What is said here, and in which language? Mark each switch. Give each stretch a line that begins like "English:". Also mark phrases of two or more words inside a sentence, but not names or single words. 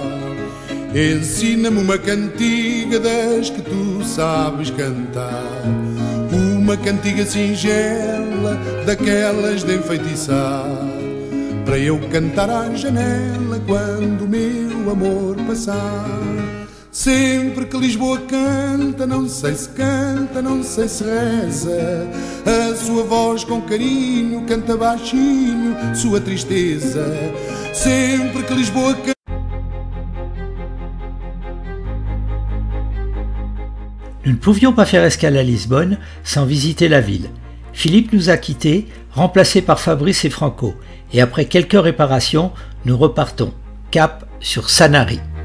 Portuguese: Ensina-me uma cantiga das que tu sabes cantar, uma cantiga singela daquelas de enfeitiçar, para eu cantar à janela quando o meu amor passar. Sempre que Lisboa canta, não sei se canta, não sei se reza, a sua voz com carinho canta baixinho sua tristeza. Sempre que Lisboa canta.
French: Nous ne pouvions pas faire escale à Lisbonne sans visiter la ville. Philippe nous a quittés, remplacés par Fabrice et Franco, et après quelques réparations, nous repartons, cap sur Sanary.